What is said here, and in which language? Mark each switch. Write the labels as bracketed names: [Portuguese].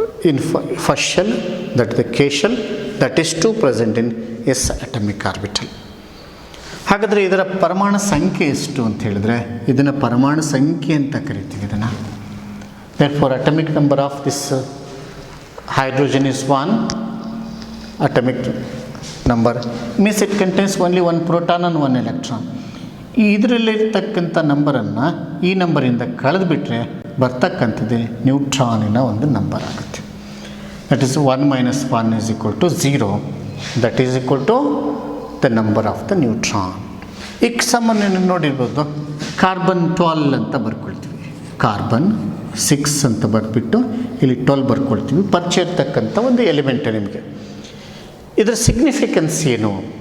[English] in first shell, that is the K shell, that is 2 present in S atomic orbital. [Kannada] ಹಾಗಾದರೆ ಇದರ ಪರಮಾಣು ಸಂಖ್ಯೆ ಎಷ್ಟು ಅಂತ ಹೇಳಿದ್ರೆ ಇದನ್ನು ಪರಮಾಣು ಸಂಖ್ಯೆ ಅಂತ ಕರಿತೀವಿ ಇದನ್ನು. [English] Therefore atomic number of this hydrogen is 1 atomic number, means it contains only 1 proton and 1 electron. [Kannada] ಇದರಲ್ಲಿರ್ತಕ್ಕಂಥ ನಂಬರನ್ನು ಈ ನಂಬರಿಂದ ಕಳೆದುಬಿಟ್ರೆ ಬರ್ತಕ್ಕಂಥದ್ದು ನ್ಯೂಟ್ರಾನಿನ ಒಂದು ನಂಬರ್ ಆಗುತ್ತೆ. [English] That is 1 - 1 is equal to 0. That is equal to the number of the neutron. [Kannada] ಈಗ ಸಾಮಾನ್ಯ ನೋಡಿರ್ಬೋದು carbon 12 ಅಂತ ಬರ್ಕೊಳ್ತೀವಿ, ಕಾರ್ಬನ್ 6 ಅಂತ ಬರೆದ್ಬಿಟ್ಟು ಇಲ್ಲಿ 12 ಬರ್ಕೊಳ್ತೀವಿ. ಪರಿಚಯ ಇರ್ತಕ್ಕಂಥ ಒಂದು ಎಲಿಮೆಂಟ್ ನಿಮಗೆ. ಇದರ ಸಿಗ್ನಿಫಿಕೆನ್ಸ್ ಏನು?